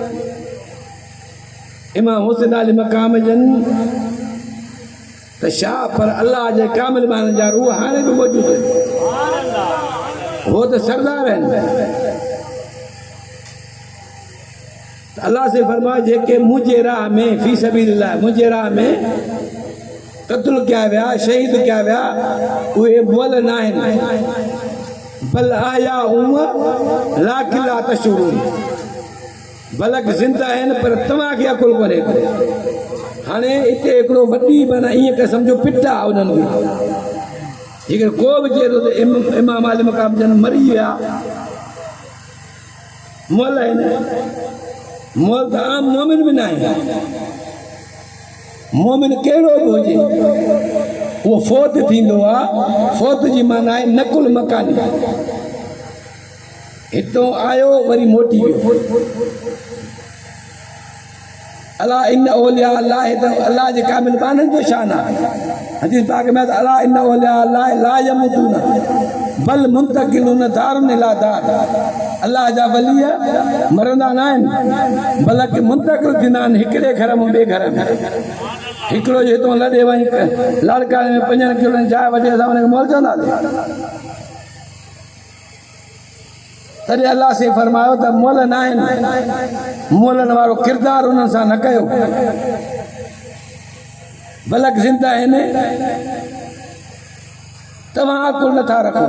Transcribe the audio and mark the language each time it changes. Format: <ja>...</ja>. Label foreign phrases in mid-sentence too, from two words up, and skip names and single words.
<sd>इमाम हुसैन अली मकाम जन त छा, पर अल्लाह जे कामिल माण्हुनि जा रूह हाणे बि मौजूदु आहिनि, उहो त सरदार आहिनि। अल्लाह से फरमाए जेके मुंहिंजे राह में</sd> <ar>في سبيل الله,</ar> <sd>मुंहिंजे राह में क़त्ल कया विया, शहीद कया विया, उहे मुअल न आहिनि,</sd> <ar>بل أحياء لكن لا تشعرون,</ar> <sd>बलक ज़िंदा आहिनि पर तव्हांखे अकुल कोन्हे। हाणे हिते हिकिड़ो वॾी माना ईअं के सम्झो पिट आहे उन्हनि खे, जेकर को बि चए थो त इमाम अली मकाम जन मरी विया, मुअल आहिनि। मुअल त आम मोमिन बि न आहे। मोमिन कहिड़ो बि हुजे उहो फ़ौत थींदो आहे। फ़ौत जी माना आहे</sd> <ar>نقل مكاني,</ar> <sd>हितां आयो वरी मोटी वियो।</sd> <ar>ألا إن أولياء الله,</ar> <sd>अल्लाह जे कामिल माननि जो शान आहे। हदीस पाक में</sd> <ar>ألا إن أولياء الله لا يموتون بل منتقلون دار إلى دار,</ar> <sd>अल्लाह जा वली मरंदा न आहिनि, बल्कि मुंतकिल थींदा आहिनि हिकिड़े घर मां ॿिए घर में। हिकिड़ो जे हितां लॾे वञी लाड़काणे में 5 किलोमीटर जाइ वठी असां हुनखे मोल चवंदासीं। तॾहिं अल्लाह से फरमायो त मुअल न आहिनि, मुअलनि वारो किरदारु उन्हनि सां न कयो, बल्कि ज़िंदा आहिनि, तव्हां अकुल नथा रखो।</sd>